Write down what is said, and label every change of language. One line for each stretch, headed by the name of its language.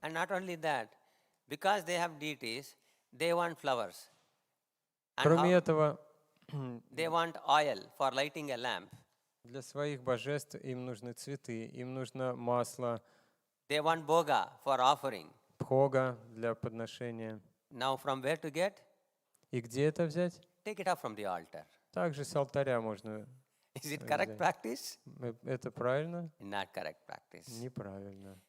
English: And not only that, because they have deities, they want flowers. And
Russian: Кроме этого,
English: they want oil for lighting a lamp.
Russian: для своих божеств им нужны цветы, им нужно масло,
English: They want boga for offering.
Russian: пхога для подношения.
English: Now from where to get?
Russian: И где это взять?
English: Take it up from the altar.
Russian: Также с алтаря можно.
English: Is it correct practice?
Russian: Это правильно?
English: Not correct practice.
Russian: Неправильно.